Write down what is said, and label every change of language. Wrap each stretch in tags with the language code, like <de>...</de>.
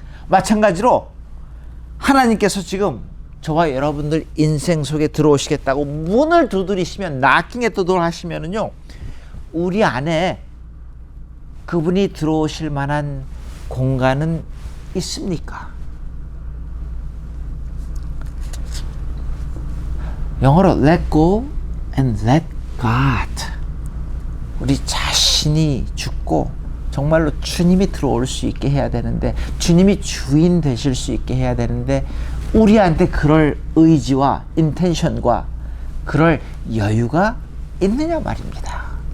<ko>마찬가지로 하나님께서 지금 저와 여러분들 인생 속에 들어오시겠다고 문을 두드리시면</ko> <en>knocking at the door</en> <ko>하시면은요 우리 안에 그분이 들어오실 만한 공간은 있습니까? 영어로</ko> <en>let go and let God.</en> <ko>우리 자신이 죽고 정말로 주님이 들어올 수 있게 해야 되는데 주님이 주인 되실 수 있게 해야 되는데 우리한테 그럴 의지와 인텐션과 그럴 여유가 있느냐 말입니다.</ko>